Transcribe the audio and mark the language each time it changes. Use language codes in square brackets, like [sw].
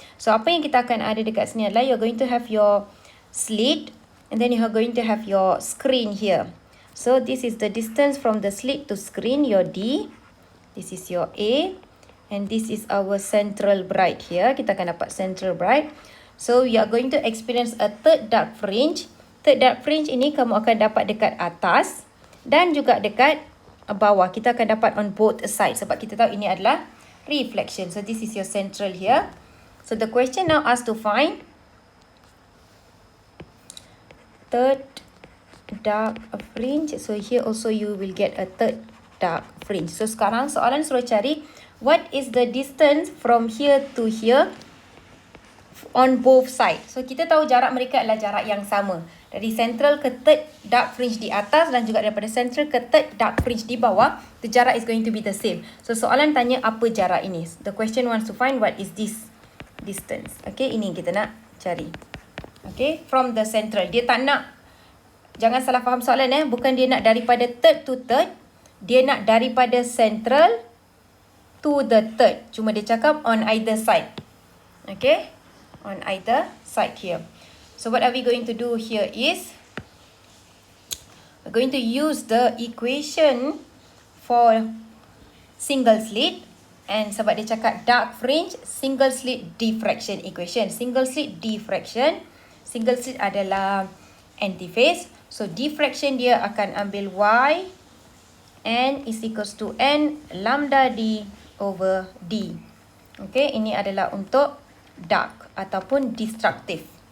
[ms] So apa yang kita akan ada dekat sini adalah [en] you're going to have your slit and then you are going to have your screen here. So this is the distance from the slit to screen, your D. This is your A. And this is our central bright here. [ms] Kita akan dapat central bright. [en] So you are going to experience a third dark fringe. [ms] Third dark fringe ini kamu akan dapat dekat atas dan juga dekat bawah. Kita akan dapat [en] on both sides [ms] sebab kita tahu ini adalah [en] reflection. So this is your central here. So the question now asks to find third dark fringe. So here also you will get a third dark fringe. So [ms] sekarang soalan suruh cari [en] what is the distance from here to here on both sides. [ms] So kita tahu jarak mereka adalah jarak yang sama. Dari central ke third dark fringe di atas dan juga daripada central ke third dark fringe di bawah, the jarak [en] is going to be the same. [ms] So soalan tanya apa jarak ini. [en] The question wants to find what is this distance. [ms] Okay, ini kita nak cari. Okay, [en] from the central. [ms] Dia tak nak, jangan salah faham soalan bukan dia nak daripada third to third. Dia nak daripada central [en] to the third. [ms] Cuma dia cakap [en] on either side. [ms] Okay, on either side here. [en] So what are we going to do here is we're going to use the equation for single slit. And [ms] sebab dia cakap [en] dark fringe, single slit diffraction equation. Single slit diffraction. Single slit adalah antiphase. So diffraction [ms] dia akan ambil [en] Y N is equals to N lambda D over D. [ms] Okay, ini adalah untuk dark ataupun destructive.